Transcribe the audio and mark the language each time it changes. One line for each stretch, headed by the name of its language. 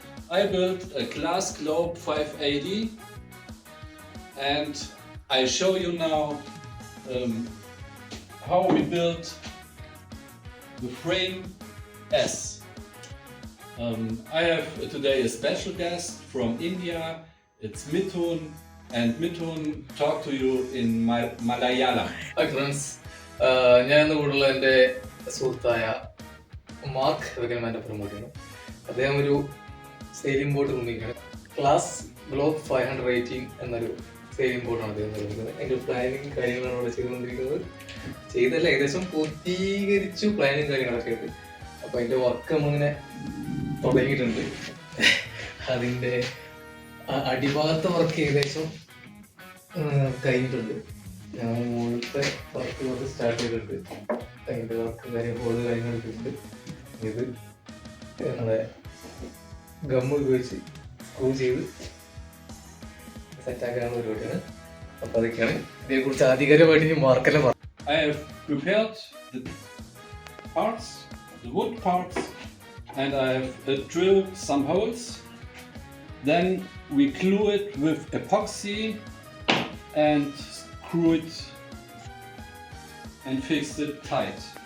English: I built a Glass Globe 580 and I show you now how we built the frame S. I have today a special guest from India. It's Mithun, and Mithun talk to you in Malayalam. Hi friends,
Malayalam: ഞാൻ ഇന്ന് കൂടുതൽ എൻ്റെ സുഹൃത്തായ mark വെക്കൽമാൻ്റെ promote ചെയ്യുന്നു. അദ്ദേഹം ഒരു sailing boat നിർമ്മിക്കുകയാണ്. Glass globe 518 എന്നൊരു sailing ബോട്ടാണ് അദ്ദേഹം നിർമ്മിക്കുന്നത്. അതിൻ്റെ പ്ലാനിങ് കാര്യങ്ങളാണ് അവിടെ ചെയ്തുകൊണ്ടിരിക്കുന്നത്. ചെയ്തല്ല, ഏകദേശം പൂർത്തീകരിച്ചു പ്ലാനിങ് കാര്യങ്ങളൊക്കെ ആയിട്ട്. അപ്പോൾ അതിൻ്റെ വർക്ക് നമ്മളിങ്ങനെ തുടങ്ങിയിട്ടുണ്ട്. അതിൻ്റെ അടിഭാഗത്തെ വർക്ക് ഏകദേശം കഴിഞ്ഞിട്ടുണ്ട്. ഞാൻ മുകളിലത്തെ വർക്ക് കുറച്ച് സ്റ്റാർട്ട് ചെയ്തിട്ടുണ്ട്. അതിൻ്റെ വർക്ക് ഹോള് കാര്യങ്ങളൊക്കെ ഉണ്ട്. ഇത് നമ്മുടെ ഗമ്മ് ഉപയോഗിച്ച് സ്ക്രൂ ചെയ്ത് സെറ്റാക്കാനുള്ള പരിപാടിയാണ്. അപ്പോൾ അതൊക്കെയാണ് ഇതിനെക്കുറിച്ച് ആധികാരികമായിട്ട് ഇനി മാർക്കെല്ലാം പറഞ്ഞു.
English: I have prepared the parts, the wood parts, and I have drilled some holes. Then we glue it with epoxy and screw it and fix it tight.